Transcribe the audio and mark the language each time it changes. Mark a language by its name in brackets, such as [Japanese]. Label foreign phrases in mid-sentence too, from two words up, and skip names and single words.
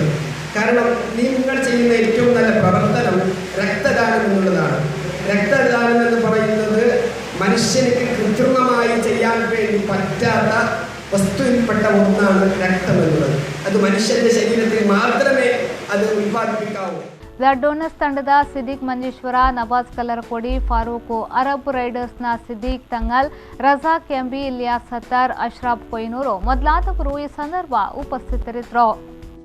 [Malayalam] കാരണം നിങ്ങൾ ചെയ്യുന്ന ഏറ്റവും നല്ല പ്രവർത്തനം രക്തദാനം എന്നുള്ളതാണ്. രക്തദാനം എന്ന് പറയുന്നത് മനുഷ്യന് കൃത്രിമമായി ചെയ്യാൻ വേണ്ടി പറ്റാത്ത വസ്തുവിൽപ്പെട്ട ഒന്നാണ് രക്തം എന്നുള്ളത്. അത് മനുഷ്യന്റെ ശരീരത്തിൽ മാത്രമേ അത് ഉത്പാദിപ്പിക്കാവൂ. [English] blood donors [Kannada] ತಂಡದ ಸಿದ್ದಿಕ್ ಮಂಜೇಶ್ವರ, ನವಾಜ್ ಕಲ್ಲರಕೋಡಿ, ಫಾರೂಕ್, ಅರಬ್ ರೈಡರ್ಸ್ನ ಸಿದ್ದಿಕ್ ತಂಗಲ್, ರಜಾಕ್ ಎಂಬಿ, ಇಲಿಯಾಸ್ ಸತ್ತಾರ್, ಅಶ್ರಾಫ್ ಕೊಯ್ನೂರು ಮೊದಲಾದವರು ಈ ಸಂದರ್ಭ ಉಪಸ್ಥಿತರಿದ್ದರು.